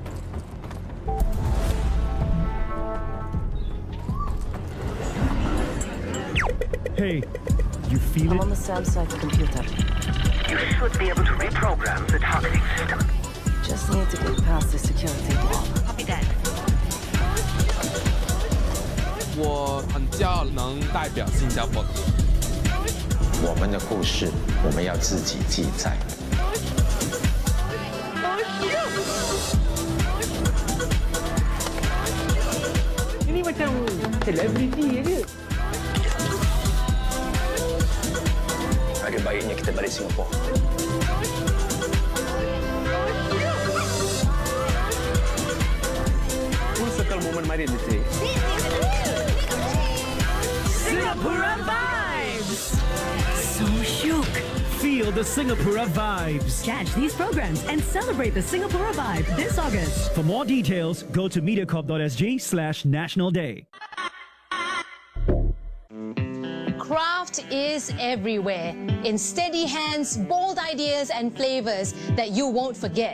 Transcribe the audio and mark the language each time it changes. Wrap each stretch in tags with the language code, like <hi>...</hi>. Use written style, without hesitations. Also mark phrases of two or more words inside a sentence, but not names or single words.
<en>Hey, you feel I'm it? on the SAM site computer. You should be able to reprogram the targeting system. Just need to get past the security wall. Copy that.</en> <zh>我很骄傲能代表新加坡。我们的故事，我们要自己记载。</zh> <ms>Ini macam selebriti je. Ada baiknya kita balik Singapura. Sekal momen mari ni.</ms> <en>Singapore vibes! So shook. Feel the Singapore vibes. Catch these programs and celebrate the Singapore vibe this August. For more details, go to mediacorp.sg/National Day. Craft is everywhere, in steady hands, bold ideas and flavors that you won't forget.</en>